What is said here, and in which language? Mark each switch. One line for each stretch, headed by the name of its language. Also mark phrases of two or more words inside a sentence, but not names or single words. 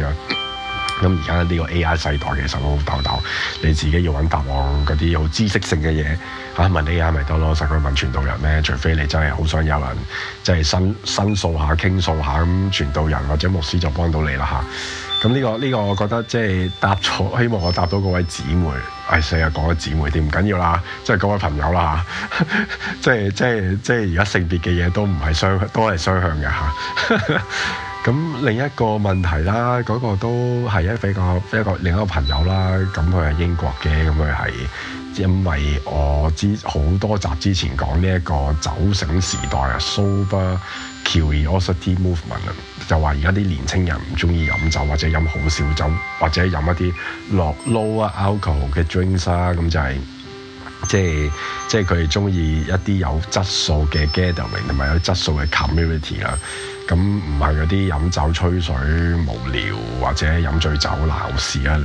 Cantonese: 咁而家呢個 AI 世代其實好豆豆，你自己要揾答案嗰啲好知識性嘅嘢嚇，問 AI 咪得咯，實佢問傳道人咩？除非你真係好想有人即係申訴下、傾訴下咁，傳道人或者牧師就幫到你啦嚇。咁呢個我覺得即係答咗，希望我答到嗰位姊妹，成日講咗姊妹啲唔緊要啦，即係嗰位朋友啦嚇，即係而家性別嘅嘢都唔係都係雙向嘅嚇。咁另一個問題啦，嗰個都係一個另一個朋友啦。咁佢係英國嘅，咁佢係因為我好多集之前講呢一個酒醒時代啊 ，
English: sober curiosity movement
Cantonese: 啊，就話而家啲年青人唔中意飲酒或者飲好少酒，或者飲一啲
English: low alcohol
Cantonese: 嘅 drinks 啦，咁就係即係佢哋中意一啲有質素嘅 gathering 同埋有質素嘅 community 啦。咁唔係嗰啲飲酒吹水無聊或者飲醉酒鬧事啊。